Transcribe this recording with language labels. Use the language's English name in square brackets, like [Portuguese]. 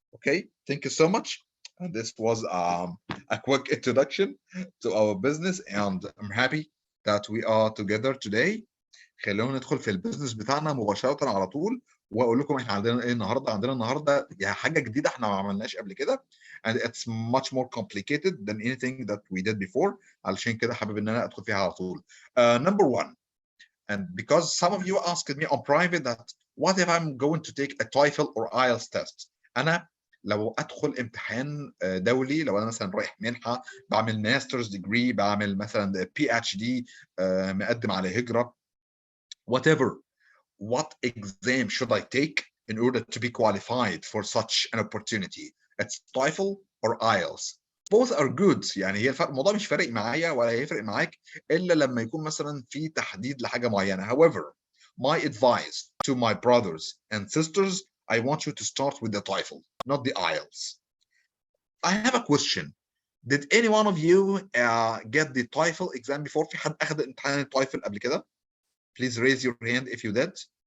[English] Okay, thank you so much. And this was a quick introduction to our business, and I'm happy that we are together today. [Arabic] خلونا ندخل في البيزنس بتاعنا مباشرة على طول، واقول لكم احنا عندنا ايه النهارده. عندنا النهارده يعني حاجه جديده احنا ما عملناش قبل كده، [English] and it's much more complicated than anything that we did before. [Arabic] علشان كده حابب ان انا ادخل فيها على طول. [English] Number one, and because some of you asked me on private that what if I'm going to take a TOEFL or IELTS test. [Arabic] انا لو ادخل امتحان دولي، لو انا مثلا رايح منحه، بعمل ماسترز ديجري، بعمل مثلا PhD، مقدم على هجره، [English] whatever, what exam should I take in order to be qualified for such an opportunity? It's TOEFL or IELTS. Both are good. [Arabic] يعني هي الموضوع مش فارق معايا ولا هيفرق معاك إلا لما يكون مثلا في تحديد لحاجة معينة. [English] However, my advice to my brothers and sisters, I want you to start with the TOEFL, not the IELTS. I have a question. Did any one of you get the TOEFL exam before؟ [Arabic] في حد أخذ امتحان التويفل قبل كده؟ [English] Please raise your hand if you did.